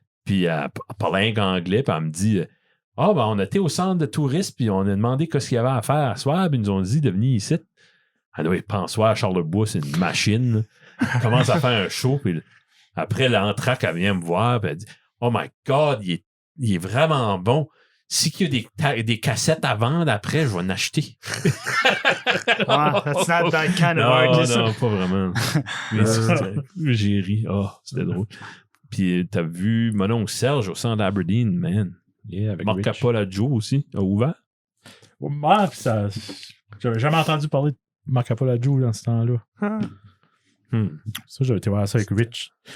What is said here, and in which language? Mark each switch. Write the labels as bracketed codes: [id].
[fr] Puis elle parlait un anglais, puis elle me dit ben on était au centre de touristes, puis on a demandé qu'est-ce qu'il y avait à faire à soir, puis ils nous ont dit de venir ici. Ah oui, Pensoir, Charlebois, c'est une machine. Là. Elle commence à faire un show, puis après l'entraque, elle vient me voir, puis elle dit [en] Oh my God, [fr] il est vraiment bon. Si qu'il y a des cassettes à vendre après, je vais en acheter. [en] That's not that kind of art. [fr] Non, pas vraiment. Mais j'ai ri. Oh, c'était drôle. Puis t'as vu mon oncle Serge au centre d'Aberdeen, man. Yeah, avec Marc Rich. Capolaggio aussi, a ouvert. Ouais, puis ça. J'avais jamais entendu parler de Marc Apollo dans ce temps-là. Ça, j'avais été voir ça avec Rich.